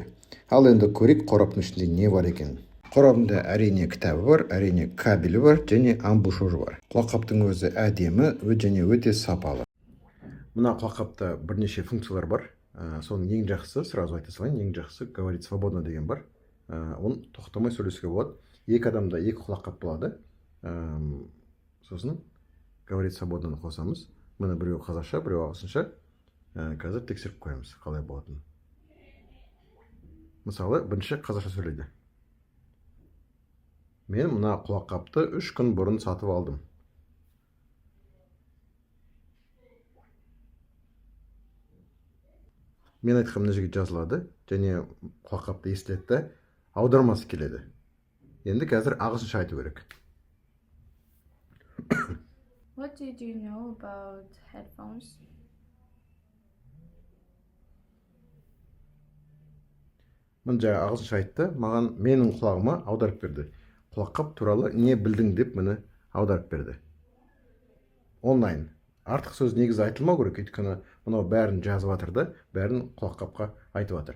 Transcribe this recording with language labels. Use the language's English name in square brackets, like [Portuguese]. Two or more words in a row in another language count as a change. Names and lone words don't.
[Kazakh] Ал енді көрейік қораптың ішінде не бар екен. Қорабында әрине кітабы бар, әрине кабелі бар, және амбушюры бар. Құлаққаптың өзі әдемі және өте сапалы. Мына құлаққапта бірнеше функциялар бар. Соның ең жақсысы, сразу айта салайын, ең жақсысы [Russian] говорить свободно [Kazakh] деген бар. Оны тоқтамай сөйлесуге болады. Екі адамда екі құлаққап болады. Сосын [Russian] говорить свободно [Kazakh] қосамыз. Мына біреу қазақша, біреу ағылшынша. Қазір тексеріп қоямыз, қалай болатынын. Мысалы, бірінші қазақша сөйлейді. Мен мына құлаққапты 3 күн бұрын сатып алдым. Мен айтқан мына жерге жазылады, және құлаққапты естіледі, аудармасы келеді. Енді қазір ағылшынша айту керек. [English] What did you know about headphones? [Kazakh] Мына жаңа ағылшынша айтты, маған менің құлағыма аударып берді. Құлаққап туралы не білдің деп мені аударып берді. Онлайн. Артық сөз негізі айтылмау керек, өйткені мынау бәрін жазып жатыр да, бәрін құлаққапқа айтып жатыр.